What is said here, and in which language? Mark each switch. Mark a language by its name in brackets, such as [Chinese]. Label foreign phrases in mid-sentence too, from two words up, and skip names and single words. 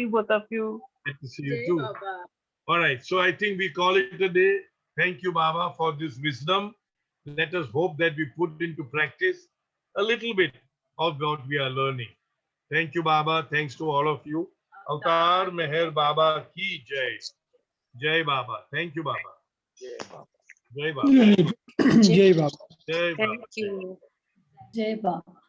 [English] see both of you. Good to see you Jai too. Baba. All right. So I think we call it a day. Thank you, Baba, for this wisdom. Let us hope that we put into practice a little bit of what we are learning. Thank you, Baba. Thanks to all of you. [Hindi] Avtar Meher Baba ki Jai. [English] Jai Baba. Thank you, Baba. Jai Baba. Jai Baba. Jai Baba. Thank you. Jai Baba.